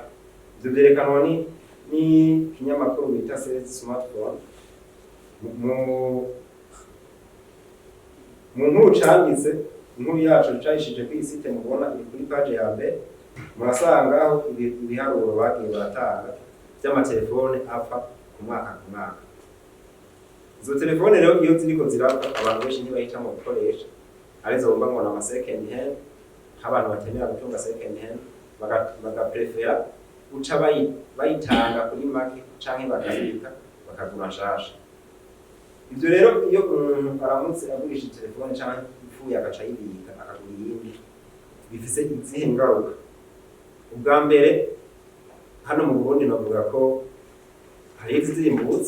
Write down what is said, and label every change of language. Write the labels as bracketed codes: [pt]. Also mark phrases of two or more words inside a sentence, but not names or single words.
[rn] Ibyo byerekanwa ni kinyamakuru bita smartphone mu nkuru canditse, inkuru yacu cayishije ku isite mubona iri kuri page ya mbere, murasangaho ibiharuro bagiye baratanga by'amatelefone apfa ku mwaka. Izo telefone rero iyo ziriko zirapfa abantu benshi ntibahitamo gukoresha, arizo bumva ngo na [en] second hand, [rn] abantu batemera gutunga [en] second hand [rn] bagaprefera uca bayitanga kuri market canke bakabika bakagura nshasha. Ibyo rero iyo umuntu aramutse agurisha telefone canke ifuye agaca yibika akagura iyindi, bifise izihe ngaruka? Ubwa mbere hano mu Burundi navuga ko hari izimbutse.